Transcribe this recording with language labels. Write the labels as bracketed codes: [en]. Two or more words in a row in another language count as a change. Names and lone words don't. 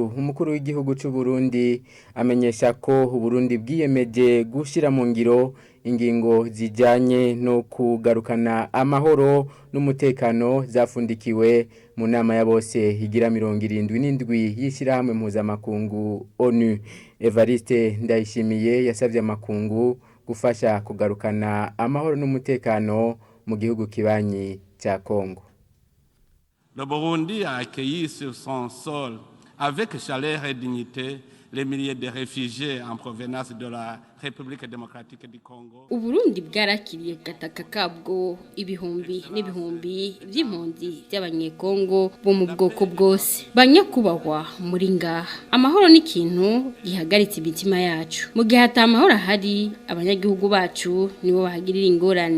[rn] Umukuru w'igihugu c'u Burundi amenyesha ko Burundi bwiyemeje gushira mu ngiro ingingo zijanye no kugarukana amahoro n'umutekano zafundikiwe mu nama ya bose igira 77 y'ishirahamwe mpuzamakungu ONU. Evariste Ndayishimiye yasavye amakungu gufasha kugarukana amahoro n'umutekano mu gihugu kibanyi ca Kongo. [fr] Le Burundi a accueilli sur son sol, avec chaleur et dignité, les milliers de réfugiés en provenance de la République démocratique du Congo. [rn] Uburundi bwarakiriye gataka kabwo ibihumbi n'ibihumbi by'impunzi by'abanyekongo bo mu bwoko bwose. Banyakubahwa muri ngaha. Amahoro ni ikintu gihagaritse imitima yacu. Mu gihe ata amahoro ahari, abanyagihugu bacu nibo bahagirira ingorane.